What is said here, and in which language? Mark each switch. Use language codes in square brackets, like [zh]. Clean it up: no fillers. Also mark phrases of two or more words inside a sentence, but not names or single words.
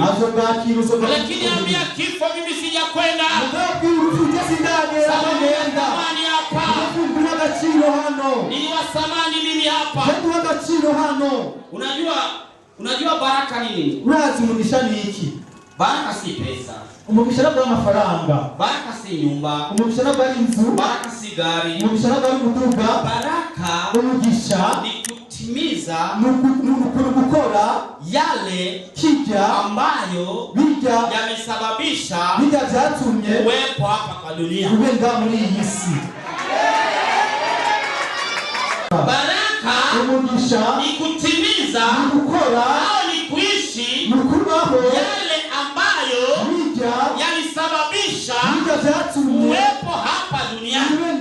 [sw] Lakini ambia kifo, mimi sijakwenda, samani hapa, ni wasamani mimi hapa. Unajua baraka ni nini? Baraka si pesa. [rw] Umugisha ntabwo ari amafaranga. [sw] Baraka si nyumba. [rw] Umugisha ntabwo ari inzu. [sw] Baraka si gari. [rw] Umugisha ntabwo ari umuduga. [sw] Baraka [rw] umugisha [sw] ni kutimiza [rw] gukora [sw] yale ambayo yamesababisha uwepo hapa kwa dunia. Baraka ni kutimiza au ni kuishi yale ambayo yalisababisha uwepo hapa duniani.